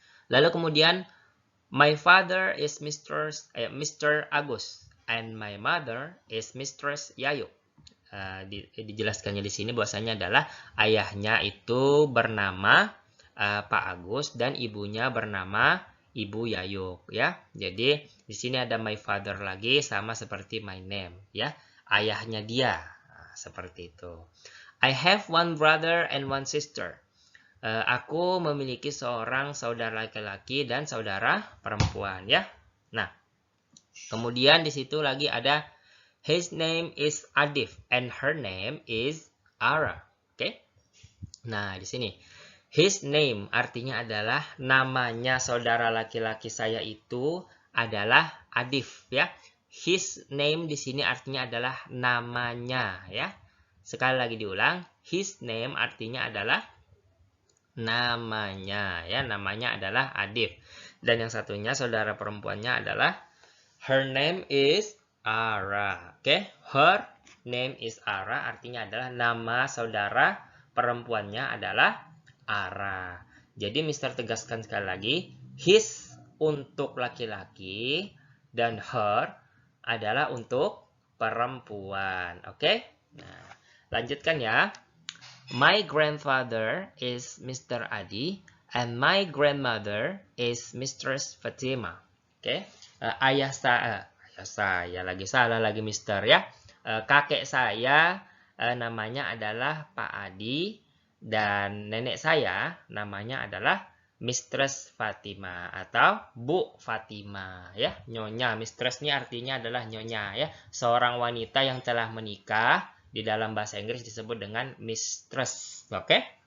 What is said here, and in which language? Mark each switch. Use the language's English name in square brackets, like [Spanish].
[English] Lalu kemudian my father is Mr. Agus and my mother is Mistress Yayu. [Indonesian] Dijelaskannya di sini bahwasanya adalah ayahnya itu bernama Pak Agus dan ibunya bernama Ibu Yayuk ya. Jadi di sini ada my father lagi sama seperti my name ya. Ayahnya dia seperti itu. [English] I have one brother and one sister. [Indonesian] Aku memiliki seorang saudara laki-laki dan saudara perempuan ya. Nah, kemudian di situ lagi ada his name is Adif and her name is Ara. Oke. Nah, di sini his name artinya adalah namanya saudara laki-laki saya itu adalah Adif ya. His name di sini artinya adalah namanya ya. Sekali lagi diulang, his name artinya adalah namanya ya, namanya adalah Adif. Dan yang satunya saudara perempuannya adalah her name is Ara. Oke, her name is Ara artinya adalah nama saudara perempuannya adalah Ara. Jadi Mister tegaskan sekali lagi, his untuk laki-laki dan her adalah untuk perempuan. [English] Oke? Nah, lanjutkan ya. My grandfather is Mr. Adi and my grandmother is Mistress Fatima. [Indonesian] Oke? Ayah saya lagi salah lagi Mister ya. Kakek saya namanya adalah Pak Adi. Dan nenek saya namanya adalah Mistress Fatima atau Bu Fatima ya. Nyonya, mistress ini artinya adalah nyonya ya. Seorang wanita yang telah menikah di dalam bahasa Inggris disebut dengan mistress. Oke?